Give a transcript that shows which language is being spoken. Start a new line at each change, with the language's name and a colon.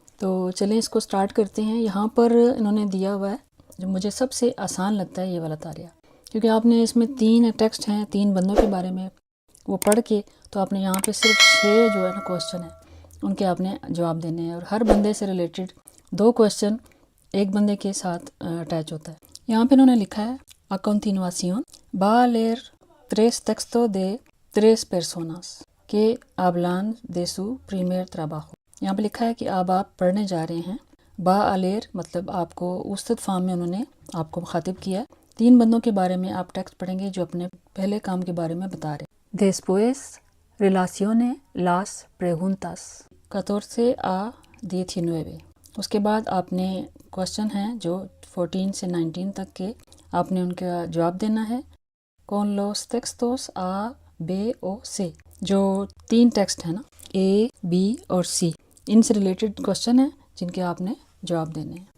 Hindi: तो चलें इसको स्टार्ट करते हैं। यहाँ पर इन्होंने दिया हुआ है जो मुझे सबसे आसान लगता है, ये वाला तारिया, क्योंकि आपने इसमें 3 टेक्स्ट हैं, 3 बंदों के बारे में वो पढ़ के, तो आपने यहाँ पे सिर्फ 6 जो है ना क्वेश्चन है उनके आपने जवाब देने हैं, और हर बंदे से रिलेटेड 2 क्वेश्चन एक बंदे के साथ अटैच होता है। यहाँ पे इन्होंने लिखा है
Spanish: a continuación va a leer 3 textos de 3 personas que hablan de su primer trabajo।
Hindi: यहाँ पे लिखा है कि अब आप पढ़ने जा रहे हैं।
Spanish: बा अलेर
Hindi: मतलब आपको उस्तद फार्म में उन्होंने आपको मुखातिब किया है। 3 बंदों के बारे में आप टेक्स्ट पढ़ेंगे जो अपने पहले काम के बारे में बता रहे हैं।
Spanish: Después relacione las preguntas 14 a 19।
Hindi: उसके बाद आपने क्वेश्चन हैं जो 14 से 19 तक के, आपने उनका जवाब देना है। कौन
Spanish: los textos a b o c,
Hindi: जो 3 टेक्स्ट है ना, ए बी और सी, इनसे रिलेटेड क्वेश्चन है जिनके आपने जवाब देने हैं।